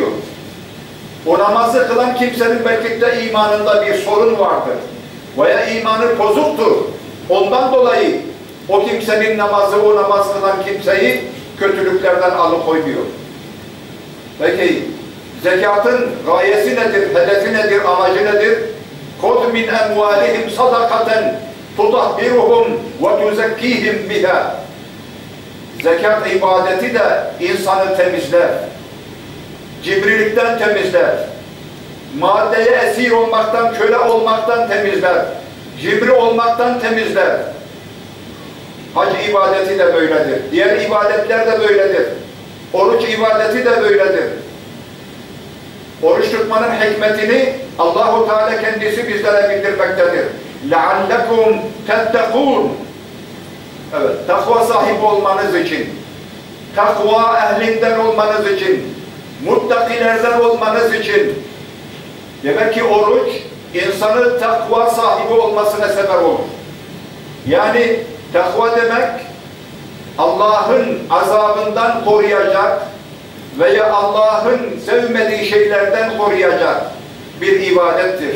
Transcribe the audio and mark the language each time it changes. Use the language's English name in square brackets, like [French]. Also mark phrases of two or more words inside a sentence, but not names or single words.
[Turkish] O namazı kılan kimsenin belki de imanında bir sorun vardır. Veya imanı bozuktur. Ondan dolayı o kimsenin namazı, o namaz kılan kimseyi kötülüklerden alıkoymuyor. Peki zekatın gayesi nedir, hedefi nedir, amacı nedir? [Arabic] خُذْ مِنْ اَمْوَالِهِمْ صَدَقَةً تُطَهِّرُهُمْ وَتُزَكِّيهِمْ بِهَا. [Turkish] Zekat ibadeti de insanı temizler. Cibrilikten temizler. Maddeye esir olmaktan, köle olmaktan temizler. Cibri olmaktan temizler. Hac ibadeti de böyledir. Diğer ibadetler de böyledir. Oruç ibadeti de böyledir. Oruç tutmanın hikmetini Allah-u Teala kendisi bizlere bildirmektedir. [Arabic] لَعَلَّكُمْ تَتَّقُونَ. [Turkish] Evet, takva sahibi olmanız için, takva ehlinden olmanız için, muttakilerden olmanız için. Demek ki oruç, insanın takva sahibi olmasına sebep olur. Yani takva demek, Allah'ın azabından koruyacak veya Allah'ın sevmediği şeylerden koruyacak bir ibadettir.